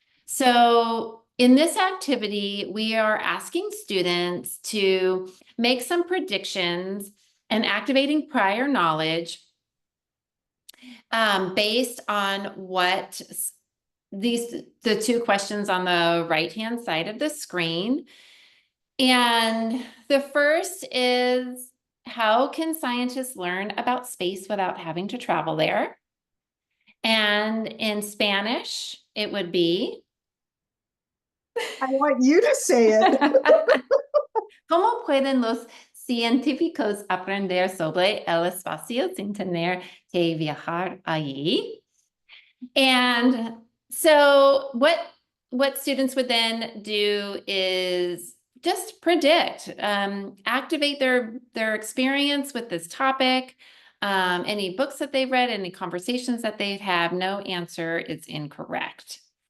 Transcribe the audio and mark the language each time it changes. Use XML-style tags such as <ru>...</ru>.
<en>So in this activity, we are asking students to make some predictions and activating prior knowledge based on what the 2 questions on the right-hand side of the screen. And the first is, how can scientists learn about space without having to travel there? And in Spanish, it would be, I want you to say it.</en> <es>¿Cómo pueden los científicos aprender sobre el espacio sin tener que viajar allí?</es> <en>And so what students would then do is just predict, activate their experience with this topic, any books that they've read, any conversations that they've had, no answer is incorrect.</en>